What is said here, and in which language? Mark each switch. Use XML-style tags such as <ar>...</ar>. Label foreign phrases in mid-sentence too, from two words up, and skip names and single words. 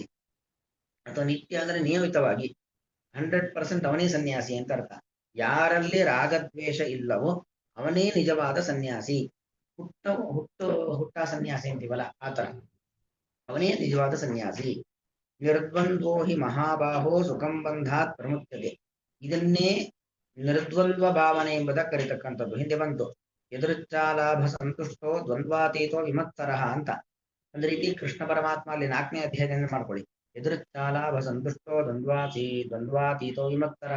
<kn>ಅಥವಾ ನಿತ್ಯ ಅಂದ್ರೆ ನಿಯಮಿತವಾಗಿ 100% ಅವನೇ ಸನ್ಯಾಸಿ ಅಂತ ಅರ್ಥ. ಯಾರಲ್ಲಿ ರಾಗದ್ವೇಷ ಇಲ್ಲವೋ ಅವನೇ ನಿಜವಾದ ಸನ್ಯಾಸಿ. ಹುಟ್ಟ ಸನ್ಯಾಸಿ ಅಂತೀವಲ್ಲ ಆತರ, ಅವನೇ ನಿಜವಾದ ಸನ್ಯಾಸಿ.</kn> <sa>ನಿರ್ದ್ವಂದ್ವೋ ಹಿ ಮಹಾಬಾಹೋ ಸುಖಂ ಬಂಧಾತ್ ಪ್ರಮುಚ್ಯತೆ.</sa> <kn>ಇದನ್ನೇ ನಿರ್ದ್ವಂದ್ವ ಭಾವನೆ ಎಂಬುದ ಕರೀತಕ್ಕಂಥದ್ದು. ಹಿಂದೆ ಬಂತು</kn> <sa>ಎದುರುಚ್ಚಾಲಾಭ ಸಂತುಷ್ಟೋ ದ್ವಂದ್ವಾತೀತೋ ವಿಮತ್ಸರಃ</sa> <kn>ಅಂತ. ಒಂದು ರೀತಿ ಕೃಷ್ಣ ಪರಮಾತ್ಮ ಅಲ್ಲಿ 4ನೇ ಅಧ್ಯಾಯದಿಂದ ಮಾಡ್ಕೊಳ್ಳಿ.</kn> <sa>ಎದುರುಚ್ಚಾಲಾಭ ಸಂತುಷ್ಟೋ ದ್ವಂದ್ವಾತೀತೋ ವಿಮತ್ಸರಃ.</sa>